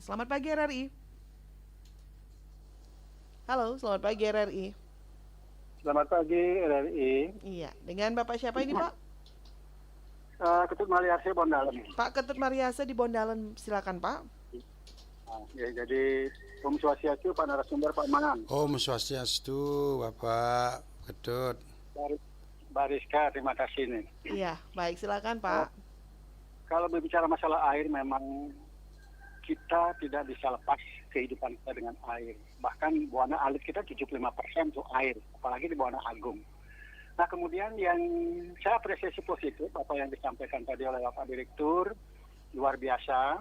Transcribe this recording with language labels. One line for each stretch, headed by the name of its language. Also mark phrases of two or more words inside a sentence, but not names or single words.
Indonesian: Selamat pagi RRI. Halo, selamat pagi RRI. Selamat pagi RRI. Iya, dengan Bapak siapa ini Pak? Ketut Mariase Bondalen. Pak Ketut Mariase di Bondalen, silakan Pak. Ya, jadi Om Swastiastu Pak narasumber Pak Mangan. Om Swastiastu Bapak Ketut. Bariska, terima kasih nih. Iya, baik, silakan Pak. Kalau berbicara masalah air, memang kita tidak bisa lepas kehidupan kita dengan air. Bahkan Buana Alit kita 75% itu air, apalagi di Buana Agung. Nah, kemudian yang saya apresiasi positif apa yang disampaikan tadi oleh Bapak Direktur, luar biasa.